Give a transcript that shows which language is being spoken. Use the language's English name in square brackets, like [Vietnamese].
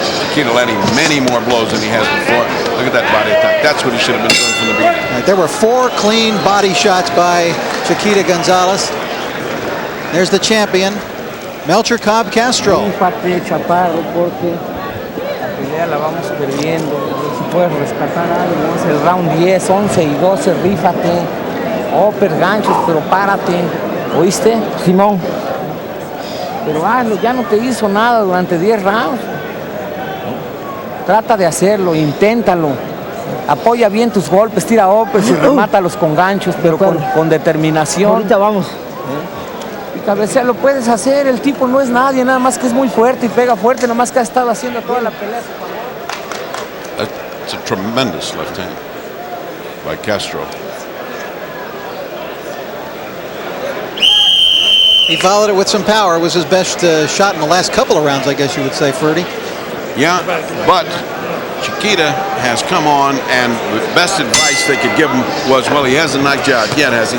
[English] Chiquita landing many more blows than he has before. Look at that body attack. That's what he should have been doing from the beginning. Right, there were 4 clean body shots by Chiquita Gonzalez. There's the champion, Melchor Cob Castro. [Spanish] Rífate, chaparro, porque la pelea la vamos perdiendo. Si puedes rescatar algo, es el round 10, 11 y 12, rífate. Ganchos, pero párate. ¿Oíste, Simón? Pero hazlo, ya no te hizo nada durante 10 rounds. Trata de hacerlo, inténtalo. Apoya bien tus golpes, tira golpes y remátalos con ganchos, pero con determinación. Ahorita vamos. Y cabecea, lo puedes hacer, el tipo no es nadie, nada más que es muy fuerte y pega fuerte, nada más que ha estado haciendo toda la pelea. [English] It's a tremendous left hand by Castro. He followed it with some power. It was his best shot in the last couple of rounds, I guess you would say, Ferdy. Yeah, but Chiquita has come on, and the best advice they could give him was, well, he hasn't knocked you out yet, has he?